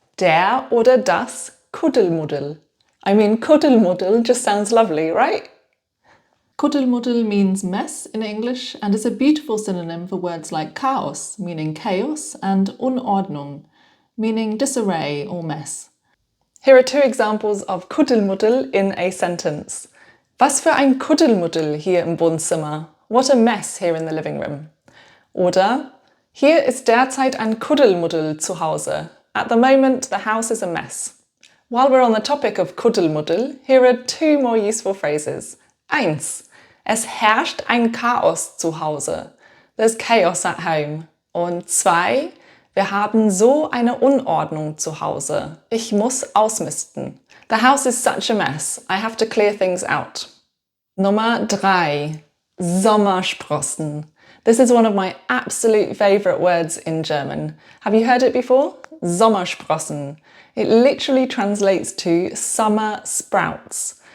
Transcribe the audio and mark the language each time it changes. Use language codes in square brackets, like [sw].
[de] Der oder das Kuddelmuddel. [en] I mean, Kuddelmuddel just sounds lovely, right? Kuddelmuddel means mess in English and is a beautiful synonym for words like chaos, meaning chaos, and Unordnung, meaning disarray or mess. Here are 2 examples of Kuddelmuddel in a sentence. [de] Was für ein Kuddelmuddel hier im Wohnzimmer. [en] What a mess here in the living room. [de] Oder hier ist derzeit ein Kuddelmuddel zu Hause. [en] At the moment, the house is a mess. While we're on the topic of Kuddelmuddel, here are 2 more useful phrases. 1. [de] Es herrscht ein Chaos zu Hause. [en] There's chaos at home. [de] Und 2. Wir haben so eine Unordnung zu Hause. Ich muss ausmisten. [en] The house is such a mess. I have to clear things out. [de] Nummer 3. [en] Sommersprossen. This is one of my absolute favourite words in German. Have you heard it before? Sommersprossen. It literally translates to summer sprouts.